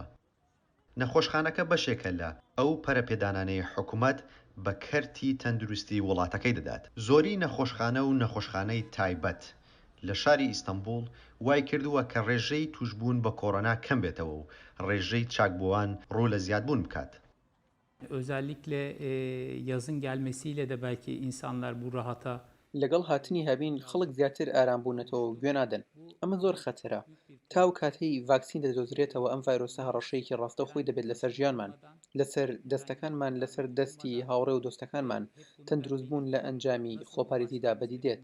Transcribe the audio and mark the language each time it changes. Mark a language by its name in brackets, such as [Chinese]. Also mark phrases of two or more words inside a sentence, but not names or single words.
[Central Kurdish] نەخۆشخانەکە بەشێکە لە ئەو پەرەپێدانانەی حکومەت بە کەرتی تەندروستی وڵاتەکەی دەدات. زۆری نەخۆشخانە و نەخۆشخانەی تایبەت لە شاری ئیستانبول وای کردووە کە ڕێژەی توشبوون بە کۆڕۆنا کەم بێتەوە و ڕێژەی چاکبووان ڕوو لە زیادبوون بکات. [Turkish] özellikle yazın gelmesiyle de belki insanlar bu rahata [Central Kurdish] لەگەڵ هاتنی هەبین خەڵک زیاتر ئارام بوونەتەوە و گوێ نادەن. ئەمە زۆر خەتەرە. تاو کاتەی ڤاکسین دەدۆزرێتەوە ئەم ڤایرۆسە هەڕەشەیەکی ڕاستە خۆی دەبێت لەسەر ژیانمان، لەسەر دەستەکانمان، لەسەر دەستی هاوڕێ و دۆستەکانمان. تەندروست بوون لە ئەنجامی خۆپارێزیدا بەدی دێت.